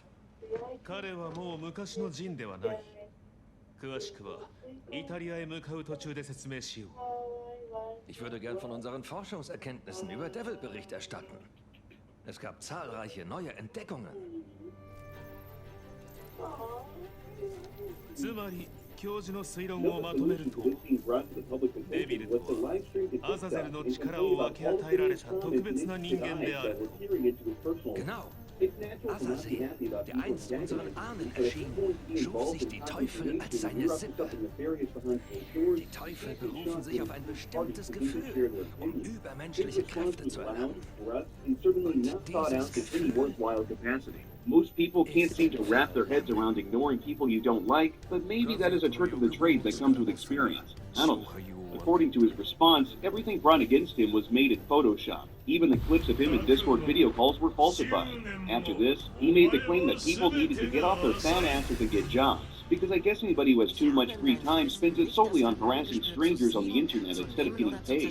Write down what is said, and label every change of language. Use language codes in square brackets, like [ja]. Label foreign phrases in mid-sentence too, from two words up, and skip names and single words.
[ja] 彼はもう昔のジンではない。詳しくはイタリアへ向かう途中で説明しよう。 [de] Ich würde gern von unseren Forschungserkenntnissen über Devil Bericht erstatten. Es gab zahlreiche neue Entdeckungen. [ja] つまり教授の推論をまとめると、デビルとはアザゼルの力を分け与えられた特別な人間である。 [de] Genau. Azazel, der einst unseren Ahnen erschien, schuf sich die Teufel als seine Sippe. Die Teufel berufen sich auf ein bestimmtes Gefühl, um übermenschliche Kräfte zu erlangen. [en] Most people can't seem to wrap their heads around ignoring people you don't like, but maybe that is a trick of the trade that comes with experience. I don't know. According to his response, everything brought against him was made in Photoshop. Even the clips of him in Discord video calls were falsified. After this, he made the claim that people needed to get off their fat asses and get jobs, because I guess anybody who has too much free time spends it solely on harassing strangers on the internet instead of getting paid.